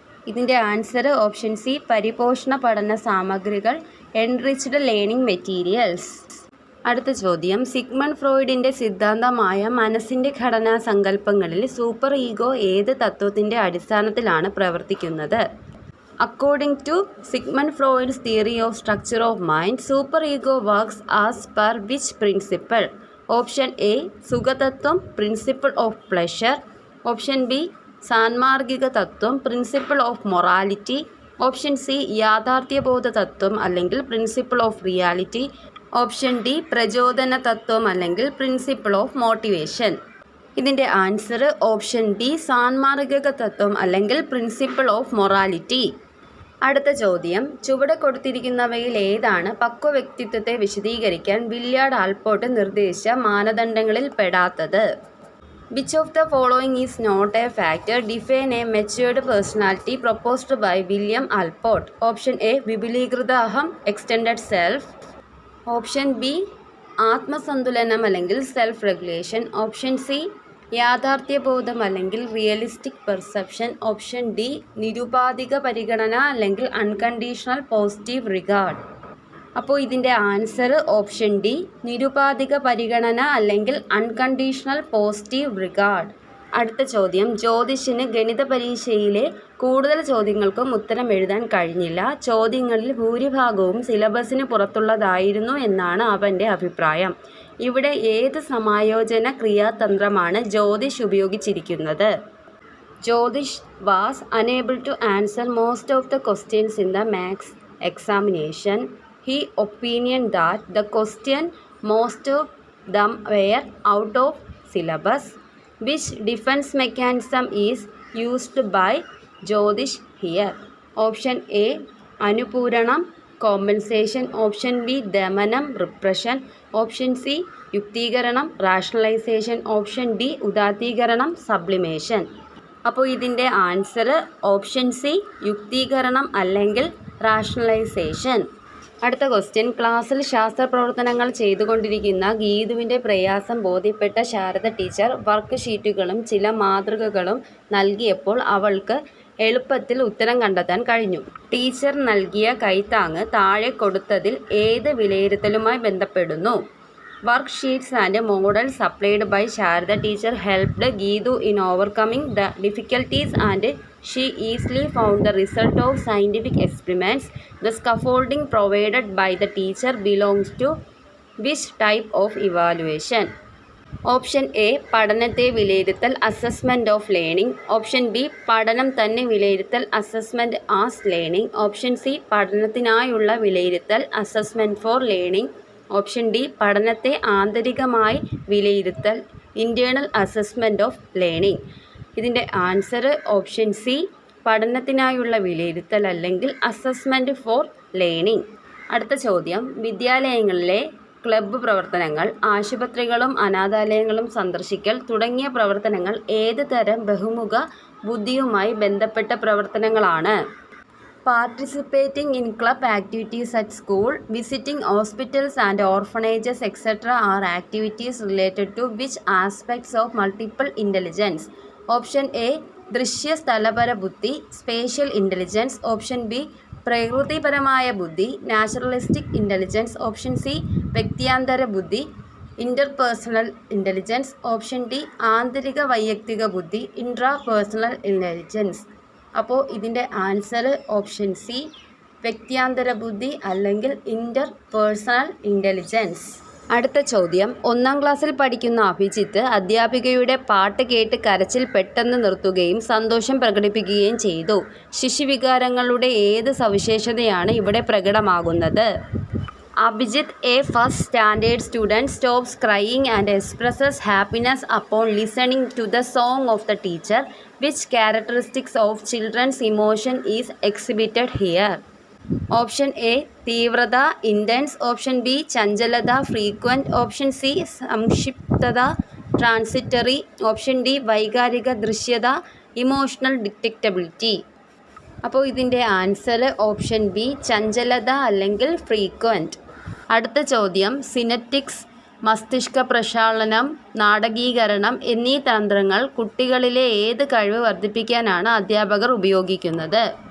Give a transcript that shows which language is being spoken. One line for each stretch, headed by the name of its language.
Malayalam: ഇതിൻ്റെ answer option C പരിപോഷണ പഠന സാമഗ്രികൾ
English: Enriched learning materials.
Malayalam: അടുത്ത ചോദ്യം, സിഗ്മണ്ട് ഫ്രോയിഡിൻ്റെ സിദ്ധാന്തമായ മനസ്സിൻ്റെ ഘടനാ സങ്കല്പങ്ങളിൽ സൂപ്പർ ഈഗോ ഏത് തത്വത്തിൻ്റെ അടിസ്ഥാനത്തിലാണ് പ്രവർത്തിക്കുന്നത്?
English: According to Sigmund Freud's theory of structure of mind, superego works as per which principle? Option A
Malayalam: സുഖതത്വം
English: principle of pleasure. Option B
Malayalam: സാൻമാർഗിക തത്വം
English: principle of morality.
Malayalam: Option C യാഥാർത്ഥ്യബോധ തത്വം അല്ലെങ്കിൽ
English: Principle of reality.
Malayalam: Option D പ്രചോദന തത്വം അല്ലെങ്കിൽ
English: Principle of motivation.
Malayalam: ഇതിൻ്റെ answer option D സാൻമാർഗിക തത്വം അല്ലെങ്കിൽ
English: Principle of morality.
Malayalam: അടുത്ത ചോദ്യം, ചുവടെ കൊടുത്തിരിക്കുന്നവയിൽ ഏതാണ് പക്വ വ്യക്തിത്വത്തെ വിശദീകരിക്കാൻ വില്യാർഡ് ആൽപോർട്ട് നിർദ്ദേശിച്ച മാനദണ്ഡങ്ങളിൽ പെടാത്തത്?
English: Which of the following is not a factor? Define a matured personality proposed by William Alport. Option A
Malayalam: വിപുലീകൃത അഹം
English: extended self.
Malayalam: ഓപ്ഷൻ ബി ആത്മസന്തുലനം അല്ലെങ്കിൽ
English: Self regulation.
Malayalam: ഓപ്ഷൻ സി യാഥാർത്ഥ്യബോധം അല്ലെങ്കിൽ
English: Realistic perception.
Malayalam: ഓപ്ഷൻ ഡി നിരുപാധിക പരിഗണന അല്ലെങ്കിൽ
English: Unconditional positive regard.
Malayalam: അപ്പോൾ ഇതിൻ്റെ answer option D നിരുപാധിക പരിഗണന അല്ലെങ്കിൽ
English: Unconditional positive regard.
Malayalam: അടുത്ത ചോദ്യം, ജ്യോതിഷിന് ഗണിത പരീക്ഷയിലെ കൂടുതൽ ചോദ്യങ്ങൾക്കും ഉത്തരം എഴുതാൻ കഴിഞ്ഞില്ല. ചോദ്യങ്ങളിൽ ഭൂരിഭാഗവും സിലബസിന് പുറത്തുള്ളതായിരുന്നു എന്നാണ് അവൻ്റെ അഭിപ്രായം. ഇവിടെ ഏത് സമായോജന ക്രിയാതന്ത്രമാണ് ജ്യോതിഷ് ഉപയോഗിച്ചിരിക്കുന്നത്?
English: Jyotish was unable to answer most of the questions in the maths examination. He opined that the question most of them were out of syllabus. Which defense mechanism is used by Jyotish here? Option A
Malayalam: അനുപൂരണം
English: Compensation.
Malayalam: Option B ദമനം repression. Option C യുക്തീകരണം rationalisation. Option D ഉദാത്തീകരണം sublimation. അപ്പോൾ ഇതിൻ്റെ answer option C യുക്തീകരണം അല്ലെങ്കിൽ rationalisation. അടുത്ത question, ക്ലാസ്സിൽ ശാസ്ത്ര പ്രവർത്തനങ്ങൾ ചെയ്തുകൊണ്ടിരിക്കുന്ന ഗീതുവിൻ്റെ പ്രയാസം ബോധ്യപ്പെട്ട ശാരദ ടീച്ചർ വർക്ക് ഷീറ്റുകളും ചില മാതൃകകളും നൽകിയപ്പോൾ അവൾക്ക് എളുപ്പത്തിൽ ഉത്തരം കണ്ടെത്താൻ കഴിഞ്ഞു. ടീച്ചർ നൽകിയ കൈത്താങ്ങ് താഴെ കൊടുത്തതിൽ ഏത് വിലയിരുത്തലുമായി ബന്ധപ്പെടുന്നു?
English: Worksheets and models supplied by Sharada teacher helped Geethu in overcoming the difficulties and she easily found the result of scientific experiments. The scaffolding provided by the teacher belongs to which type of evaluation?
Malayalam: Option A പഠനത്തെ വിലയിരുത്തൽ
English: Assessment of learning.
Malayalam: Option B പഠനം തന്നെ വിലയിരുത്തൽ
English: Assessment as learning.
Malayalam: Option C പഠനത്തിനായുള്ള വിലയിരുത്തൽ
English: Assessment for learning.
Malayalam: Option D പഠനത്തെ ആന്തരികമായി വിലയിരുത്തൽ
English: Internal assessment of learning.
Malayalam: ഇതിൻ്റെ ആൻസർ ഓപ്ഷൻ സി പഠനത്തിനായുള്ള വിലയിരുത്തൽ അല്ലെങ്കിൽ
English: Assessment for learning.
Malayalam: അടുത്ത ചോദ്യം, വിദ്യാലയങ്ങളിലെ ക്ലബ്ബ് പ്രവർത്തനങ്ങൾ, ആശുപത്രികളും അനാഥാലയങ്ങളും സന്ദർശിക്കൽ തുടങ്ങിയ പ്രവർത്തനങ്ങൾ ഏത് തരം ബഹുമുഖ ബുദ്ധിയുമായി ബന്ധപ്പെട്ട പ്രവർത്തനങ്ങളാണ്?
English: Participating in club activities at school, visiting hospitals and orphanages, etc. are activities related to which aspects of multiple intelligence? Option A,
Malayalam: ദൃശ്യ സ്ഥലപര ബുദ്ധി,
English: Spatial intelligence.
Malayalam: ഓപ്ഷൻ ബി, പ്രകൃതിപരമായ ബുദ്ധി,
English: Naturalistic intelligence.
Malayalam: ഓപ്ഷൻ സി, വ്യക്തിയാന്തര ബുദ്ധി,
English: Interpersonal intelligence.
Malayalam: ഓപ്ഷൻ ഡി, ആന്തരിക വൈയക്തിക ബുദ്ധി,
English: Intrapersonal intelligence.
Malayalam: അപ്പോൾ ഇതിൻ്റെ answer option C, വ്യക്തിയാന്തര ബുദ്ധി അല്ലെങ്കിൽ
English: Interpersonal intelligence.
Malayalam: അടുത്ത ചോദ്യം, 1-ാം ക്ലാസ്സിൽ പഠിക്കുന്ന അഭിജിത്ത് അധ്യാപികയുടെ പാട്ട് കേട്ട് കരച്ചിൽ പെട്ടെന്ന് നിർത്തുകയും സന്തോഷം പ്രകടിപ്പിക്കുകയും ചെയ്തു. ശിശുവികാരങ്ങളുടെ ഏത് സവിശേഷതയാണ് ഇവിടെ പ്രകടമാകുന്നത്?
English: Abhijit, a first standard student, stops crying and expresses happiness upon listening to the song of the teacher. Which characteristics of children's emotion is exhibited here? Option A,
Malayalam: തീവ്രത
English: intense. Option B,
Malayalam: ചഞ്ചലത
English: frequent. Option C,
Malayalam: സംക്ഷിപ്തത
English: transitory. Option D,
Malayalam: വൈകാരിക ദൃശ്യത
English: emotional detectability.
Malayalam: അപ്പോൾ ഇതിൻ്റെ answer option B, ചഞ്ചലത അല്ലെങ്കിൽ frequent. അടുത്ത ചോദ്യം, സിനറ്റിക്സ്, മസ്തിഷ്ക പ്രക്ഷാളനം, നാടകീകരണം എന്നീ തന്ത്രങ്ങൾ കുട്ടികളിലെ ഏത് കഴിവ് വർദ്ധിപ്പിക്കാനാണ് അധ്യാപകർ ഉപയോഗിക്കുന്നത്?